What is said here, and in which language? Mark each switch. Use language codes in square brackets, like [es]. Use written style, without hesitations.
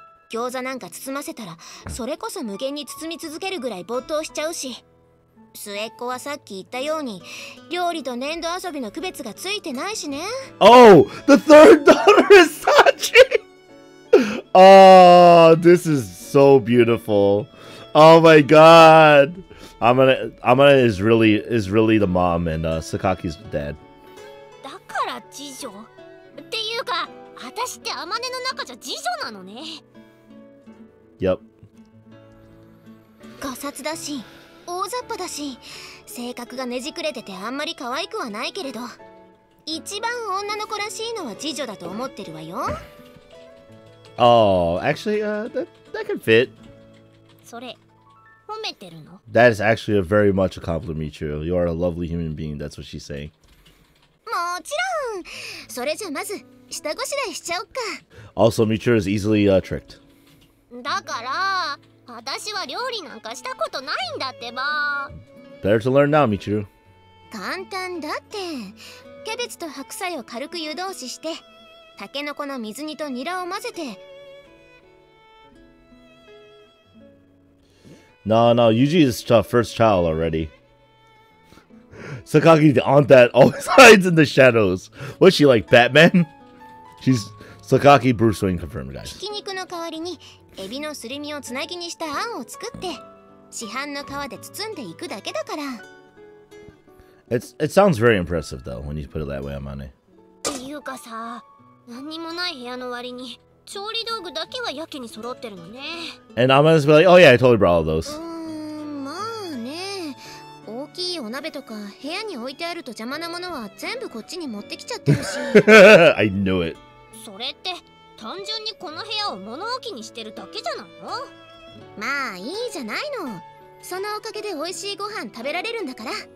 [ja] 餃子なんか包ませたらそれこそ無限に包み続けるぐらい没頭しちゃうし、末っ子はさっき言ったように料理と粘土遊びの区別がついてないしね。 [en] Oh, the third daughter is Sachi. Oh, this is so beautiful. Oh my god. Amane is really the mom and Sakaki's the dad. [ja] だから次女っていうか、私って天音の中じゃ次女なのね。 [en] Yep. [ja] ガサツだし大雑把だし、性格がねじくれててあんまり可愛くはないけれど、一番女の子らしいのは次女だと思ってるわよ。 [en] Oh, actually, that can fit. [ja] それ褒めてるの？ [en] That is actually very much a compliment, Michiru. You are a lovely human being. That's what she's saying. [ja] もちろん。それじゃまず下ごしらえしちゃおっか。 [en] Also, Michiru is easily tricked. [ja] だから私は料理なんかしたことないんだってば。 [en] Better to learn now, Michiru. [ja] 簡単だって。キャベツと白菜を軽く湯通しして、タケノコの水煮とニラを混ぜて。 [en] No, Yuji is first child already. Sakaki, the aunt that always hides in the shadows. What's she, like Batman? She's Sakaki Bruce Wayne confirmed, guys. [ja] ひき肉の代わりにエビのすり身をつなぎにしたあんを作って、市販の皮で包んでいくだけだから。 [en] It sounds very impressive though when you put it that way, Amane. [ja] っていうかさ、何にもない部屋の割に調理道具だけはやけに揃ってるのね。 [en] And Amane's be like, oh yeah, I totally brought all those. [ja] まあね、大きいお鍋とか部屋に置いてあると邪魔なものは全部こっちに持ってきちゃってるし。 [en] I knew it. [ja] それって単純にこの部屋を物置にしてるだけじゃないの？まあいいじゃないの。そのおかげで美味しいご飯食べられるんだから。